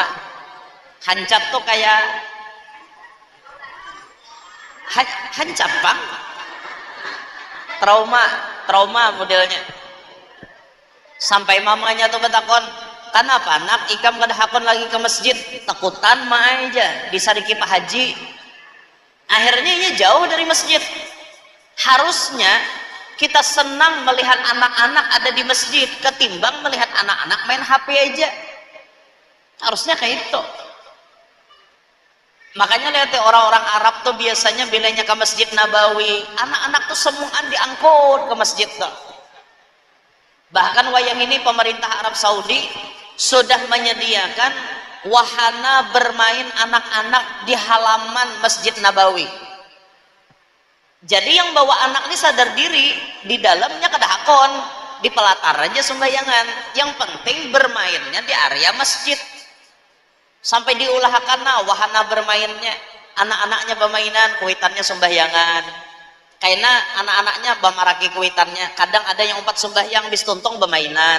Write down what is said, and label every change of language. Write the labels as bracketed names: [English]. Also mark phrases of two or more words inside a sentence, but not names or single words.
[Banjar] Hancat tuh kayak hancap bang, trauma modelnya. Sampai mamanya tuh betakon, kenapa anak ikam kada hakon lagi ke masjid, takutan mah aja disariki Pak Haji. [Indonesian] Akhirnya ia jauh dari masjid. Harusnya kita senang melihat anak-anak ada di masjid ketimbang melihat anak-anak main HP aja. Harusnya kayak itu. [Banjar] Makanya lihat orang-orang Arab tuh biasanya bilanya ke Masjid Nabawi, anak-anak tuh semuaan diangkut ke masjid tuh. [Indonesian] Bahkan wayang ini pemerintah Arab Saudi sudah menyediakan wahana bermain anak-anak di halaman Masjid Nabawi. [Banjar] Jadi yang bawa anak ini sadar diri, di dalamnya kada hakon, di pelatar aja sembayangan. Yang penting bermainnya di area masjid. Sampai diulahkan wahana bermainnya, anak-anaknya bermainan, kuitannya sembayangan. Karena anak-anaknya bamaraki kuitannya, kadang ada yang 4 sembahyang bis tuntung bermainan.